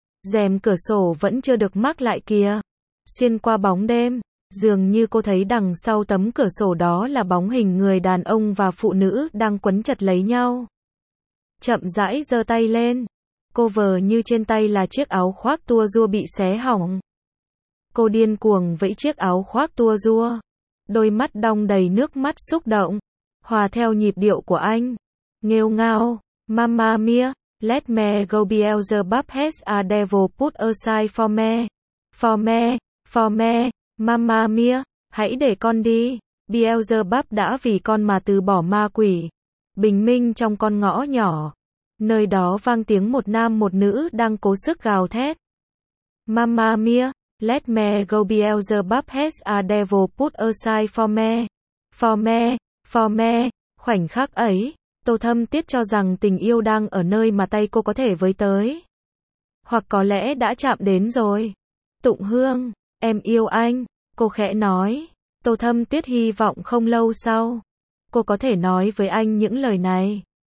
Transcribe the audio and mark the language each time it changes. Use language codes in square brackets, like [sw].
[vi] Rèm cửa sổ vẫn chưa được mắc lại kìa. Xuyên qua bóng đêm, dường như cô thấy đằng sau tấm cửa sổ đó là bóng hình người đàn ông và phụ nữ đang quấn chặt lấy nhau. Chậm rãi giơ tay lên, cô vờ như trên tay là chiếc áo khoác tua rua bị xé hỏng. Cô điên cuồng vẫy chiếc áo khoác tua rua, đôi mắt đong đầy nước mắt xúc động, hòa theo nhịp điệu của anh. Nghêu ngao, [en] mamma mia, let me go Beelzebub has a devil put aside for me. For me, for me, mamma mia, [vi] hãy để con đi. Beelzebub đã vì con mà từ bỏ ma quỷ. Bình minh trong con ngõ nhỏ, nơi đó vang tiếng một nam một nữ đang cố sức gào thét. [en] Mamma mia, let me go Beelzebub has a devil put aside for me. For me, for me. [vi] Khoảnh khắc ấy, Tô Thâm tiếc cho rằng tình yêu đang ở nơi mà tay cô có thể với tới. Hoặc có lẽ đã chạm đến rồi. Tụng Hương, em yêu anh, cô khẽ nói. Tô Thâm tiếc hy vọng không lâu sau, cô có thể nói với anh những lời này.